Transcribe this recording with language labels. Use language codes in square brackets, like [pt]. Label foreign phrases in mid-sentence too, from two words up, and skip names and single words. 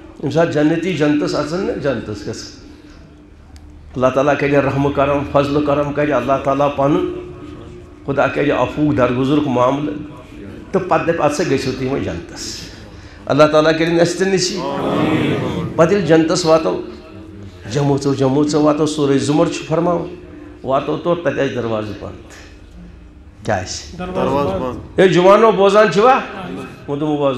[ks] سات جنتی جنتس اچھن جنتس گس اللہ تعالیٰ کرِ رحم کرم فضل کرم کرِ اللہ تعالیٰ پن خدا کرِ عفو درگزرک معاملہ تو پتہ دپ ات سا گژھو تُہۍ وۄنۍ جنتس اللہ تعالیٰ کرِ اَسہِ تہِ نصیٖب پتہٕ ییٚلہِ جنتس واتو جموژ واتو سورہ زمر چھُ فرماوان واتو تور تتہِ آسہِ دروازٕ بنٛد کیٛاہ آسہِ ہے جوانو بوزان چھِوا وۄنۍ دوٚپمو وَ